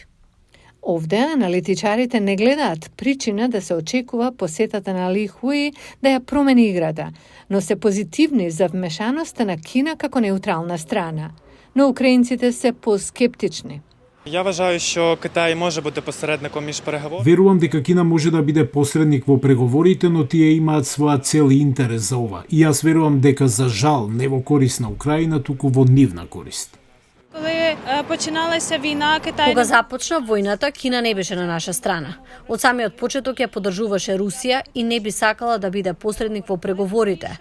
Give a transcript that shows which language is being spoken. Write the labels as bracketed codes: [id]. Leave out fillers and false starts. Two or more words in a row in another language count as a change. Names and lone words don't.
[mk] Овде аналитичарите не гледаат причина да се очекува посетата на Ли Хуи да ја промени играта, но се позитивни за вмешаноста на Кина како неутрална страна. Но украинците се поскептични. [uk] Я вважаю, що Китай може бути посередником між переговорами. [mk] Верувам дека Кина може да биде посредник во преговорите, но тие имаат своја цел и интерес за ова. И јас верувам дека за жал не во корист на Украина, туку во нивна корист. Кога започна војната, Кина не беше на наша страна. Од самиот почеток ја поддржуваше Русија и не би сакала да биде посредник во преговорите.